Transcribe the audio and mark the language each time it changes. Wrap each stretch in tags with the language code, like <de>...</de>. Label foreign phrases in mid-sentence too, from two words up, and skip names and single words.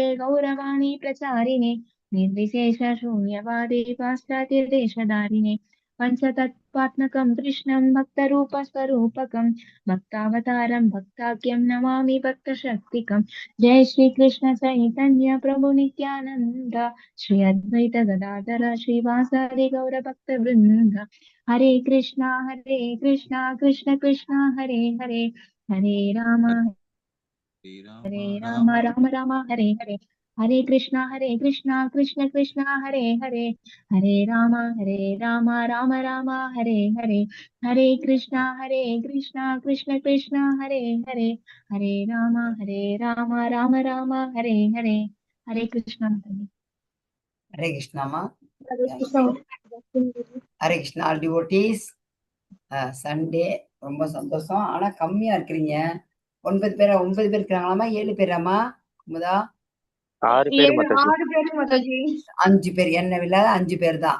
<sa>गौरवाणी प्रचारिणे निर्विशेष शून्यवादे पाश्चात्यदेशधारिणे पंचतत्त्वात्मकं कृष्णं भक्तरूपस्वरूपकं भक्तावतारं भक्ताख्यं नमामि भक्तशक्तिकं जय श्री कृष्ण चैतन्य प्रभु नित्यानंद श्री अद्वैत गदाधर श्रीवासादि गौर भक्त वृंद हरे कृष्णा कृष्ण कृष्ण हरे हरे हरे राम राम राम हरे हरे हरे कृष्णा कृष्ण कृष्ण हरे हरे हरे राम राम राम हरे हरे हरे कृष्णा कृष्ण कृष्ण हरे हरे हरे राम राम राम हरे हरे हरे कृष्णा</sa> <ta>ஹரே கிருஷ்ணாமா.</ta> <sa>हरे कृष्ण हरे कृष्ण</sa> <en>all devotees.</en> <ta>சண்டே ரொம்ப சந்தோஷம். ஆனா கம்மியா இருக்கிறீங்க. 9 பேர் இருக்கிறாங்களாமா? 7 பேராமா? குமுதா 6 பேர் மாதாஜி. 6 பேரு மாதாஜி. 5 பேர். என்ன இல்லாத 5 பேர் தான்.</ta>